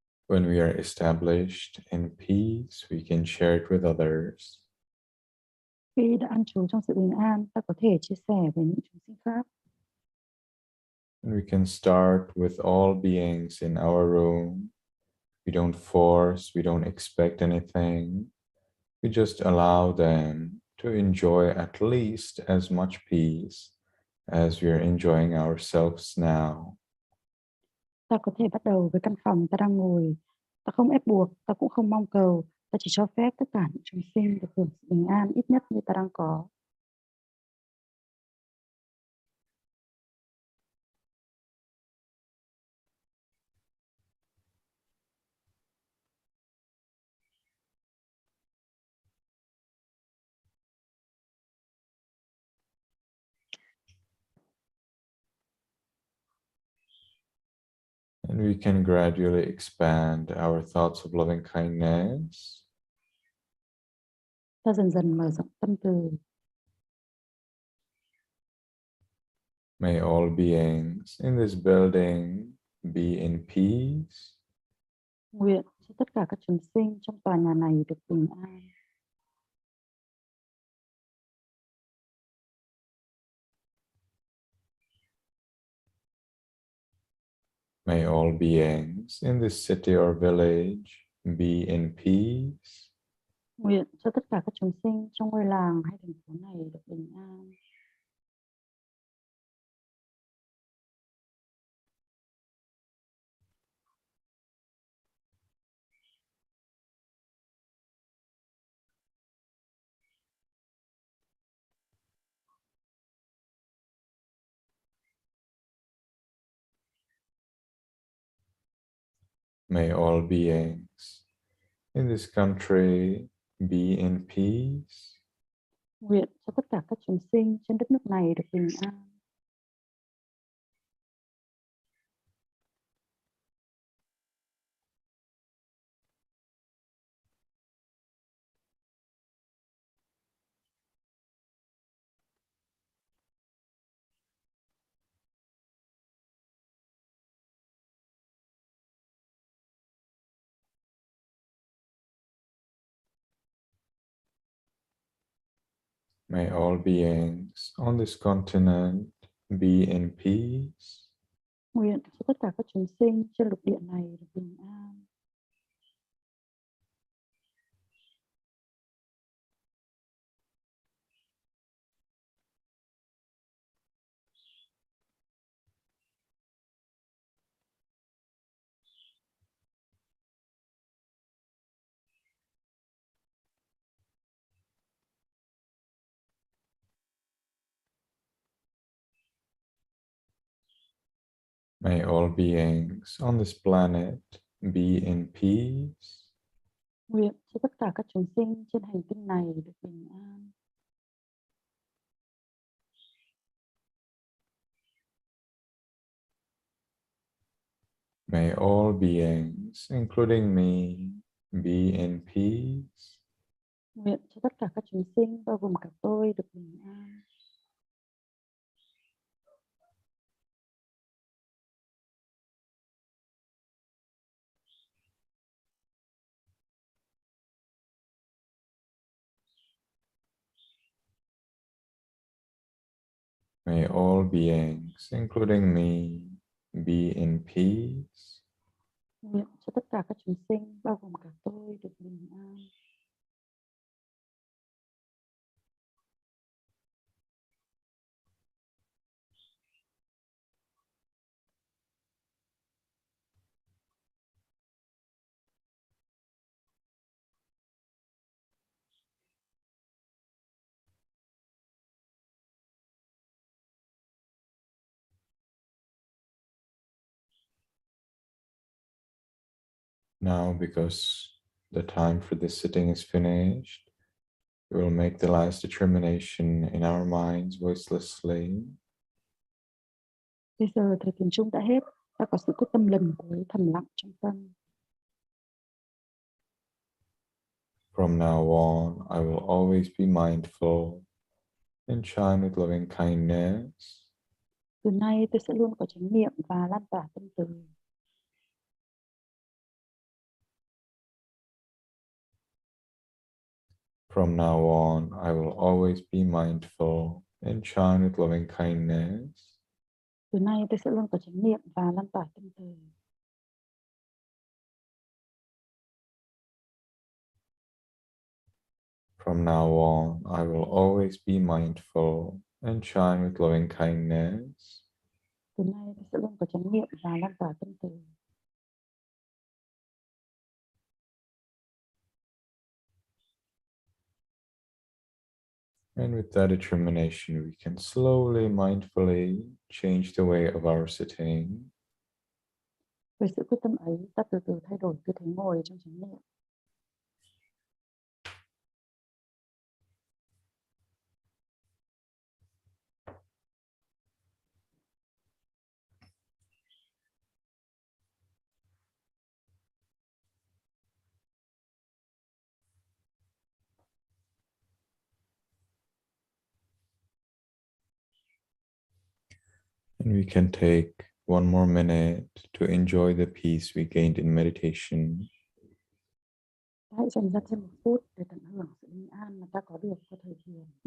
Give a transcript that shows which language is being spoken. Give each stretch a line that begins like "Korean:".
English: When we are established in peace, we can share it with others.
Vietnamese: Khi đã an trú trong sự bình an, ta có thể chia sẻ với những chúng sinh khác.
English: And we can start with all beings in our room. We don't force, we don't expect anything. We just allow them to enjoy at least as much peace as we are enjoying ourselves now.
Vietnamese: Ta có thể bắt đầu với căn phòng ta đang ngồi. Ta không ép buộc, ta cũng không mong cầu. Ta chỉ cho phép tất cả những chúng sinh được hưởng sự bình an ít nhất như ta đang có.
English: And we can gradually expand our thoughts of loving kindness.
Vietnamese: Ta dần dần mở rộng tâm từ.
English: May all beings in this building be in peace.
Vietnamese: Nguyện cho tất cả các chúng sinh trong tòa nhà này được bình an.
English: May all beings in this city or village be in peace.
Vietnamese: Nguyện cho tất cả các chúng sinh trong ngôi làng hay thành phố này được bình an.
English: May all beings in this country be in peace.
Vietnamese: Nguyện cho tất cả các chúng sinh trên đất nước này được bình an.
English: May all beings on this continent be in peace.
Vietnamese: Nguyện cho tất cả các chúng sinh trên lục địa này được bình an.
English: May all beings on this planet be in peace.
Vietnamese: Nguyện cho tất cả các chúng sinh trên hành tinh này được bình an.
English: May all beings, including me, be in peace.
Vietnamese: Nguyện cho tất cả các chúng sinh, bao gồm cả tôi, được bình an.
English: May all beings, including me, be in peace.
Vietnamese: Nguyện cho tất cả các chúng sinh, bao gồm cả tôi, được bình an.
English: Now, because the time for this sitting is finished, we will make the last determination in our minds voicelessly.
Vietnamese: Bây giờ thời tiền chung đã hết, ta có sự quyết tâm lần cuối thầm lặng trong tâm.
English: From now on, I will always be mindful and shine with loving kindness.
Vietnamese: Từ nay tôi sẽ luôn có chánh niệm và lan tỏa tâm từ.
English: From now on, I will always be mindful and shine with loving kindness.
Vietnamese: Từ nay tôi sẽ luôn có chánh niệm và lan tỏa tâm từ.
English: From now on, I will always be mindful and shine with loving kindness.
Vietnamese: Từ nay tôi sẽ luôn có chánh niệm và lan tỏa tâm từ.
English: And with that determination, we can slowly, mindfully change the way of our sitting.
Vietnamese: Với sự quyết tâm ấy, ta từ từ thay đổi tư thế ngồi trong chánh niệm.
English: And we can take one more minute to enjoy the peace we gained in meditation.
Vietnamese: Hãy dành ra thêm 1 phút để tận hưởng sự bình an mà ta có được qua thời thiền.